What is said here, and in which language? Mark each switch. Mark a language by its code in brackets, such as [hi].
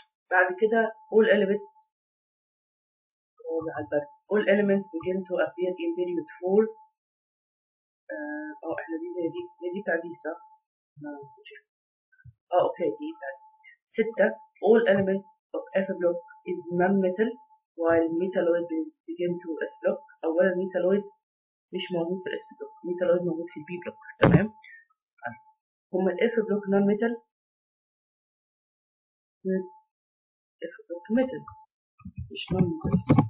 [ar] بعد كده [en] all element all elements begin to appear in period 4. [ar] احنا دي بتاع دي صح؟ اوكي دي بتاع 6. [en] all element of F block is non-metal while metalloid begin to S block. [ar] اولا metalloid مش موجود في الاس بلوك، metalloid موجود في البي بلوك. تمام. هما الاف بلوك نون ميتال، اف بلوك ميتالز مش نون ميتالز.